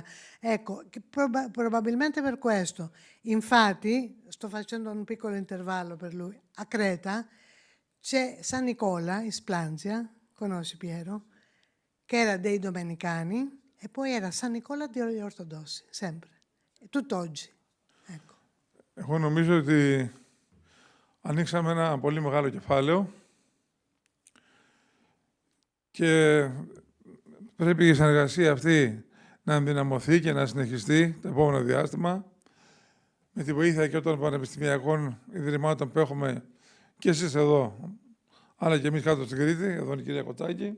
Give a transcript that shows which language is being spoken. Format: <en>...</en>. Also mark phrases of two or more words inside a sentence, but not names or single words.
<it>Ecco, probabilmente per questo. Infatti, sto facendo un piccolo intervallo per lui, a Creta c'è San Nicola in Splanzia, conosci Piero, che era dei domenicani e poi era San Nicola degli ortodossi, sempre. E tutt'oggi. Ecco.</it> <el>Εγώ νομίζω ότι ανοίξαμε ένα πολύ μεγάλο κεφάλαιο και πρέπει η συνεργασία αυτή να ενδυναμωθεί και να συνεχιστεί το επόμενο διάστημα με τη βοήθεια και των πανεπιστημιακών ιδρυμάτων που έχουμε και εσείς εδώ, αλλά και εμείς κάτω στην Κρήτη, εδώ είναι η κυρία Κοτάκη.</el>